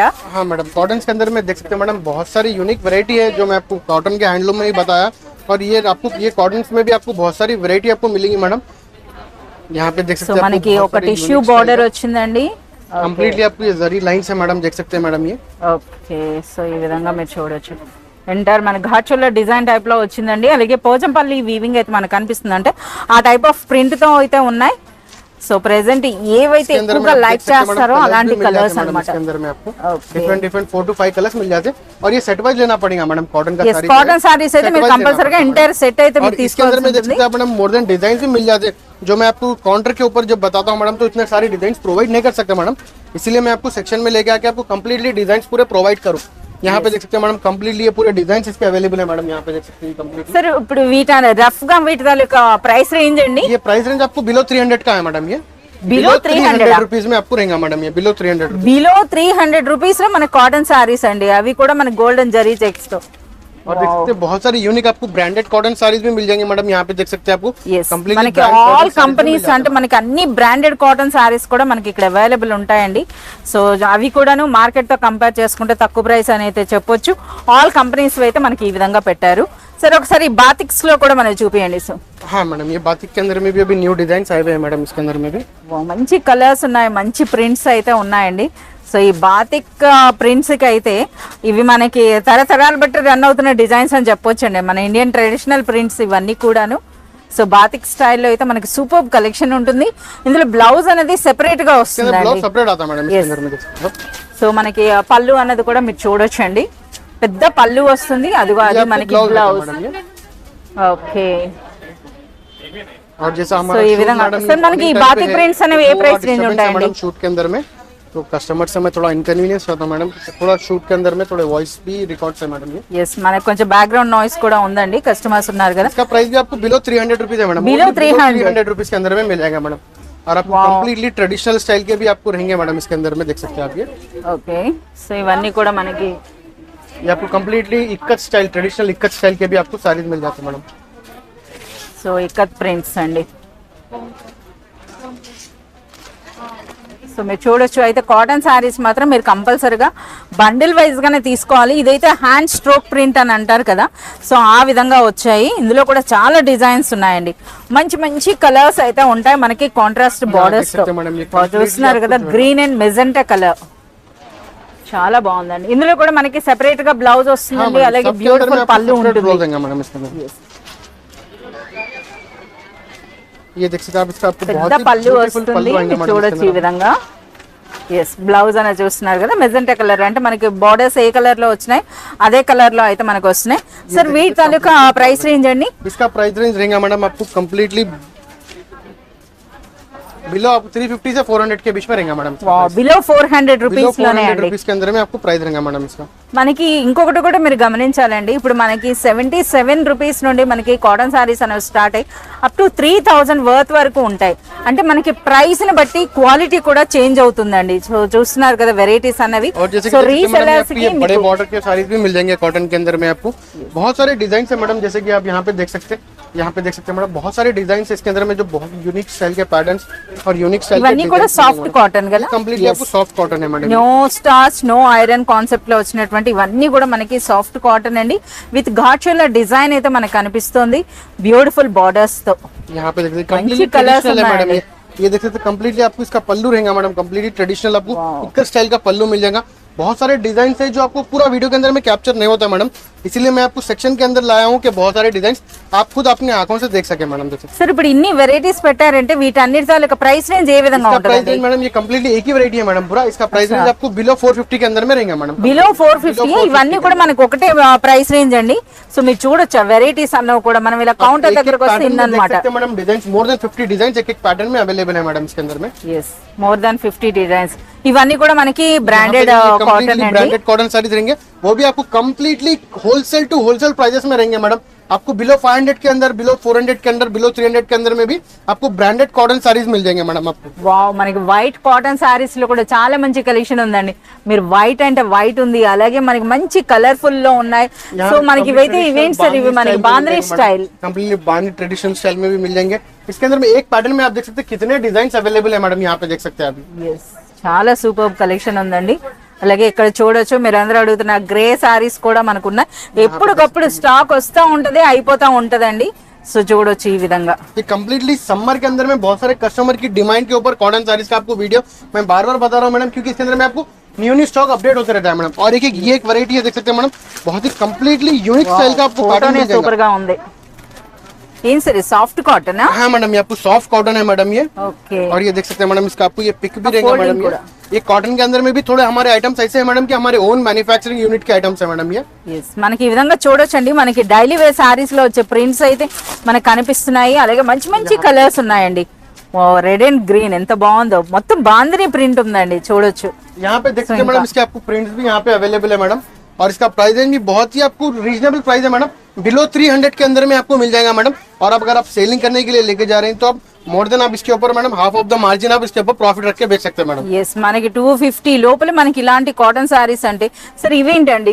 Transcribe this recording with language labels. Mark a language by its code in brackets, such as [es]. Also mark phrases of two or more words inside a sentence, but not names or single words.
[hi] हाँ मैडम, कॉटन के अंदर में देख सकते हैं मैडम बहुत सारी [en] unique variety [hi] है जो मैं आपको कॉटन के हैंडलूम में ही बताया. और ये आपको ये कॉटन में भी आपको बहुत सारी वैरायटी आपको मिलेगी मैडम. यहाँ पे देख [te] సో [hi] सकते हैं [te] మనకి ఒక [en] tissue border [te] వచ్చిందండి. [hi] कंप्लीटली आपको ये जरी लाइंस है मैडम, देख सकते हैं मैडम ये. [en] okay so [te] ఈ విధంగా మీరు చూడొచ్చు. ఎంటైర్ మన ఘాట్చుల్ల [en] design type [te] లో వచ్చిందండి. అలాగే పోచంపల్లి వీవింగ్ అయితే మనకు కనిపిస్తుంది. అంటే ఆ [en] type of print [te] తో అయితే ఉన్నాయి. [en] so present [te] ఏవైతే ఎక్కువగా లైక్ చేస్తారో అలాంటి కలర్స్ అన్నమాట. [hi] इसके अंदर में आपको [en] different 4 to 5 colours [hi] मिल जाते हैं. और ये [en] set wise [hi] लेना पड़ेगा मैडम. कॉटन का साड़ी [en] cotton sarees [te] అయితే మీరు కంపల్సరీగా [en] entire set [te] అయితే మీరు [hi] इसके अंदर में देख [te] తీసుకోవాల్సి [hi] सकते हैं मैडम [en] more than design [hi] भी मिल जाते हैं जो मैं आपको काउंटर के ऊपर जब बताता हूँ मैडम तो इतने सारे [en] design provide [hi] नहीं कर सकता मैडम. इसीलिए मैं आपको सेक्शन में लेके आके आपको कंप्लीटली डिजाइन पूरे प्रोवाइड करूँ. यहाँ पे देख सकते हैं मैडम कंप्लीटली ये पूरे डिजाइन इसके अवेलेबल है मैडम. यहाँ पे देख सकते हैं कंप्लीट. [te] సార్ ఇప్పుడు వీటి రఫ్ గా వీటి తాలూకా [en] price range [te] అండి. [hi] ये [en] price range [hi] आपको बिलो 300 का है मैडम. ये [te] బిలో 300 [hi] रुपीज में आपको रहेगा मैडम. ये बिलो 300 [en] below 300 rupees [te] లో మన [en] cotton sarees [te] అండి. అవి కూడా మన గోల్డెన్ జరీ చెక్స్ తో. [hi] और देख सकते हैं बहुत सारी यूनिक आपको [en] branded cotton sarees [hi] भी मिल जाएंगे मैडम. यहाँ पे देख सकते हैं आपको [te] కంప్లీట్ మనకి [en] all companies [te] అంటే మనకి అన్ని [en] branded cotton sarees [te] కూడా మనకి ఇక్కడ అవైలబుల్ ఉంటాయండి. సో అవి కూడాను మార్కెట్ తో కంపేర్ చేసుకుంటే తక్కువ ప్రైస్ అని అయితే చెప్పొచ్చు. [en] all companies [te] అయితే మనకి ఈ విధంగా పెట్టారు. సరే ఒకసారి బాతిక్స్ లో కూడా మనకి చూపియండి. సో [hi] हाँ मैडम, ये बातिक के अंदर में भी अभी [en] new design [hi] आए हुए हैं मैडम. इसके अंदर में भी [te] మంచి కలర్స్ ఉన్నాయి, మంచి ప్రింట్స్ అయితే ఉన్నాయండి. సో ఈ [en] batik prints [te] కి అయితే ఇవి మనకి తరతరాలు బట్టి రన్ అవుతున్న డిజైన్స్ అని చెప్పొచ్చండి. మన [en] Indian traditional prints [te] ఇవన్నీ కూడాను. సో బాతిక్ స్టైల్లో అయితే మనకి [en] super collection [te] ఉంటుంది. ఇందులో బ్లౌజ్ అనేది సెపరేట్ గా వస్తుంది. [en] blouse separate [hi] आता है मैडम. इसके अंदर में देख सकते हो. [te] సో మనకి పళ్ళు అన్నది కూడా మీరు చూడొచ్చండి. పెద్ద పళ్ళు వస్తుంది. అదిగో అది మనకి బ్లౌజ్. ఓకే [hi] और जैसा [te] సో [hi] हमारा [te] ఈ విధంగా సార్ మనకి ఈ [en] batik prints [te] అనేవి ఏ [en] price range [te] ఉంటాయండి? [hi] मैडम शूट के अंदर में तो कस्टमर से मैं थोड़ा इनकन्वीनियंस होता है मैडम. थोड़ा शूट के अंदर में थोड़े वॉइस भी रिकॉर्ड्स है मैडम. ये [te] ఎస్ మనకి కొంచెं [en] background noise [te] కూడా ఉందండి. కస్టమర్స్ ఉన్నారు కదా. [hi] इसका प्राइस भी आपको [en] below 300 rupees [hi] है मैडम. बिलो 300 रुपीज के अंदर में मिल जाएगा मैडम. और आपको [en] completely traditional style [hi] के भी आपको रहेंगे मैडम. इसके अंदर में देख सकते हैं आप ये. [te] ఓకే సో ఇవన్నీ కూడా మనకి [hi] ये आपको कंप्लीटली इक्कत स्टाइल, [en] traditional ikkat style [hi] के भी आपको साड़ीज मिल जाते हैं मैडम. [te] సో [en] ikkat prints [te] అండి. సో మీరు చూడొచ్చు. అయితే [en] cotton sarees [te] మాత్రం మీరు కంపల్సరీగా [en] bundle wise [te] గానే తీసుకోవాలి. ఇదైతే [en] hand stroke print [te] అని అంటారు కదా. సో ఆ విధంగా వచ్చాయి. ఇందులో కూడా చాలా డిజైన్స్ ఉన్నాయండి. మంచి మంచి కలర్స్ అయితే ఉంటాయి మనకి [en] contrast borders [te] తో. చూస్తున్నారు కదా [en] green and magenta colour [te] చాలా బాగుందండి. ఇందులో కూడా మనకి సెపరేట్ గా బ్లౌజ్ వస్తుందండి. అలాగే బ్యూటిఫుల్ పళ్ళు ఉంటుంది. [hi] ये देख सकते हैं आप. इसका आपको बहुत [te] పెద్ద [hi] ही [te] పళ్ళు [hi] ब्यूटीफुल [te] వస్తుంది. [hi] पल्लू आएंगे मैडम. [te] చూడొచ్చు ఈ విధంగా. ఎస్ బ్లౌజ్ అనేది చూస్తున్నారు కదా [en] magenta colour. [te] అంటే మనకి బార్డర్స్ ఏ కలర్ లో వచ్చినాయి అదే కలర్ లో అయితే మనకు వస్తున్నాయి. సార్ వీటి తాలూకా [en] price range [te] అండి? [hi] इसका [en] price range [hi] रहेगा मैडम आपको कंप्लीटली बिलो आप 350 से 400 के बीच में रहेगा मैडम. [en] below 400 rupees [te] లోనే అండి. [hi] रुपीस के अंदर में आपको प्राइस रहेगा मैडम इसका. [te] మనకి ఇంకొకటి కూడా మీరు గమనించాలండి. ఇప్పుడు మనకి 77 రూపీస్ నుండి మనకి కాటన్ సారీస్ అనేవి స్టార్ట్ అయ్యి [en] up to 3000 worth [te] వరకు ఉంటాయి. అంటే మనకి ప్రైస్ ని బట్టి క్వాలిటీ కూడా చేంజ్ అవుతుందండి. సో చూస్తున్నారు కదా వెరైటీస్ అనేవి. [en] so resellers [te] కి [hi] बड़े बॉर्डर के साड़ीज भी मिल जाएंगे कॉटन के अंदर में आपको. बहुत सारे डिजाइन है मैडम. जैसे कि आप यहाँ पे देख सकते हैं यहाँ पे देख सकते हैं मैडम बहुत सारे डिजाइन इसके अंदर में जो बहुत [en] unique style [hi] के पैटर्न्स और [en] unique style [te] ఇవన్నీ కూడా [en] soft cotton [te] కదా, [hi] कंप्लीटली आपको [en] soft cotton [hi] है मैडम। [en] no starch no iron concept [te] లో వచ్చినటువంటి ఇవన్నీ కూడా మనకి [en] soft cotton [te] అండి, విత్ ఘాట్షుల డిజైన్ అయితే మనకు కనిపిస్తుంది [en] beautiful borders [te] తో। [hi] यहाँ पे देख सकते [en] completely traditional [hi] है मैडम। ये देख सकते कंप्लीटली आपको इसका पल्लू रहेगा मैडम, [en] completely traditional [hi] आपको [en] ikkar style [hi] का पल्लू मिल जाएगा। बहुत सारे डिजाइन है जो आपको पूरा वीडियो के अंदर में कैप्चर नहीं होता मैडम, इसीलिए मैं आपको सेक्शन के अंदर लाया हूँ कि बहुत सारे डिजाइन आप खुद अपनी आंखों से देख सके मैडम। जैसे [te] సార్ ఇప్పుడు ఇన్ని వెరైటీస్ పెట్టారంటే వీటన్నిటి తాలూకా [en] price range [te] ఏ విధంగా [hi] इसका प्राइस [te] ఉంటుంది? [hi] रेंज मैडम ये कंप्लीटली एक ही वैरायटी है मैडम पूरा, इसका [en] price range [hi] आपको बिलो 450 के अंदर में रहेगा मैडम। [te] బిలో 450 ఇవన్నీ కూడా మనకు ఒకటే [en] price range [te] అండి। సో మీరు చూడొచ్చు వెరైటీస్ అన్నవి కూడా మనం ఇలా కౌంటర్ దగ్గరకు వస్తే ఇన్నమాట। [hi] मैडम डिजाइन [en] more than 50 design [hi] एक एक पैटर्न में अवेलेबल है मैडम इसके अंदर में। [en] yes more than 50 designs [te] ఇవన్నీ కూడా మనకి [en] branded cotton [te] అండి। [en] branded cotton sarees [hi] रहेंगे, वो भी आपको [en] completely wholesale to wholesale prices [hi] में रहेंगे मैडम। आपको बिलो 500 के अंदर, बिलो 400 के अंदर, बिलो 300 के अंदर में भी आपको [en] branded cotton sarees [hi] मिल जाएंगे मैडम आपको। [te] వావ్ మనకి [en] white cotton sarees [te] లో కూడా చాలా మంచి కలెక్షన్ ఉందండి। మీరు వైట్ అంటే వైట్ ఉంది, అలాగే మనకి మంచి కలర్ఫుల్ లో ఉన్నాయి। సో మనకి ఇవైతే ఇవేంటి సార్, ఇవి మనకి బాంద్రీ స్టైల్ [hi] कंप्लीटली बांद्री [en] traditional style [hi] में भी मिल जाएंगे। इसके अंदर में एक पैटर्न में आप देख सकते हैं कितने डिजाइन अवेलेबल है मैडम, यहाँ पे देख सकते हैं आप। [te] yes చాలా [en] super collection [te] ఉందండి। అలాగే ఇక్కడ చూడొచ్చు మీరు అందరూ అడుగుతున్న [en] grey sarees [te] కూడా మనకున్నాయి, ఎప్పటికప్పుడు స్టాక్ వస్తూ ఉంటది అయిపోతా ఉంటదండి। సో చూడొచ్చు ఈ విధంగా [hi] ये कंप्लीटली समर के अंदर में बहुत सारे कस्टमर की डिमांड के ऊपर [en] cotton sarees [hi] का आपको वीडियो मैं बार बार बता रहा हूँ मैडम, क्योंकि इसके अंदर में आपको [en] new stock update [hi] होते रहता है मैडम। और एक ये एक वैरायटी है देख सकते हैं मैडम, बहुत ही [en] completely unique style [hi] का आपको पैटर्न मिल जाएगा। [te] సూపర్ గా ఉంది। ఏం సరే [en] soft cotton? [hi] हाँ मैडम ये आपको [en] soft cotton [hi] है मैडम ये। [te] ఓకే [hi] और ये देख सकते हैं मैडम इसका आपको ये पिक भी रहेगा मैडम। ये कॉटन के अंदर में भी थोड़े हमारे आइटम्स ऐसे हैं मैडम कि हमारे [en] own manufacturing unit [hi] के आइटम्स है मैडम ये। [te] ఎస్ మనకి ఈ విధంగా చూడొచ్చండి, మనకి [en] daily wear sarees [te] లో వచ్చే ప్రింట్స్ అయితే మనకు కనిపిస్తున్నాయి, అలాగే మంచి మంచి కలర్స్ ఉన్నాయండి। [en] red and green [te] ఎంత బాగుందో, మొత్తం బాందిని ప్రింట్ ఉందండి చూడొచ్చు। [hi] यहाँ पे देख सकते हैं मैडम इसके आपको प्रिंट्स भी यहाँ पे अवेलेबल है मैडम, और इसका [en] price range [hi] भी बहुत ही आपको [en] reasonable price [hi] है मैडम, बिलो 300 के अंदर में आपको मिल जाएगा मैडम। और अब अगर आप सेलिंग करने के लिए लेके जा रहे हैं तो आप [en] more than [hi] आप इसके ऊपर मैडम [en] half of the margin [hi] आप इसके ऊपर प्रॉफिट रख के बेच सकते हैं मैडम। [te] ఎస్ మనకి 250 లోపల మనకి ఇలాంటి [en] cotton sarees [te] అంటే సార్ ఇవేంటండి?